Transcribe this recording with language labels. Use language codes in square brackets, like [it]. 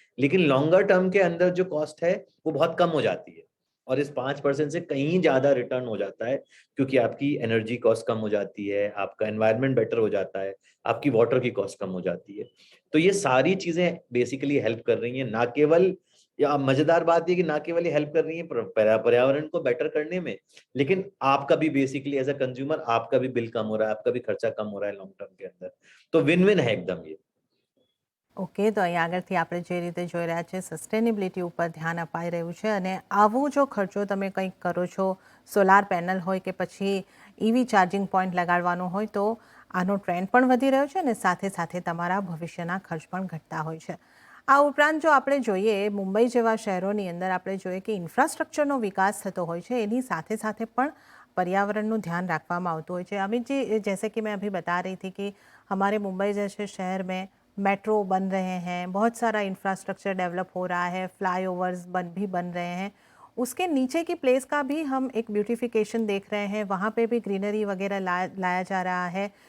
[hi] लेकिन longer term के अंदर जो कॉस्ट है वो बहुत कम हो जाती है और इस 5% से कहीं ज्यादा रिटर्न हो जाता है, क्योंकि आपकी एनर्जी कॉस्ट कम हो जाती है, आपका एनवायरनमेंट बेटर हो जाता है, आपकी वाटर की कॉस्ट कम हो जाती है। तो ये सारी चीजें बेसिकली हेल्प कर रही हैं, ना केवल, या मजेदार बात ये कि ना केवल ये हेल्प कर रही है पर्यावरण को बेटर करने में, लेकिन आपका भी बेसिकली एज अ कंज्यूमर आपका भी बिल कम हो रहा है, आपका भी खर्चा कम हो रहा है लॉन्ग टर्म के अंदर। तो विन विन है एकदम ये। [gu] ઓકે, તો અહીં આગળથી આપણે જે રીતે જોઈ રહ્યા છીએ, સસ્ટેનેબિલિટી ઉપર ધ્યાન અપાઈ રહ્યું છે અને આવો જો ખર્ચો તમે કંઈક કરો છો, સોલાર પેનલ હોય કે પછી ઈવી ચાર્જિંગ પોઈન્ટ લગાડવાનો હોય, તો આનો ટ્રેન્ડ પણ વધી રહ્યો છે અને સાથે સાથે તમારા ભવિષ્યના ખર્ચ પણ ઘટતા હોય છે. આ ઉપરાંત જો આપણે જોઈએ, મુંબઈ જેવા શહેરોની અંદર આપણે જોઈએ કે ઇન્ફ્રાસ્ટ્રક્ચરનો વિકાસ થતો હોય છે, એની સાથે સાથે પણ पर्यावरण ध्यान रखवामां आवतुं होय छे. [hi] अमित जी, जैसे कि मैं अभी बता रही थी कि हमारे मुंबई जैसे शहर में मेट्रो बन रहे हैं, बहुत सारा इंफ्रास्ट्रक्चर डेवलप हो रहा है, फ्लाईओवर्स भी बन रहे हैं. उसके नीचे की प्लेस का भी हम एक ब्यूटिफिकेशन देख रहे हैं, वहाँ पे भी ग्रीनरी वगैरह लाया जा रहा है.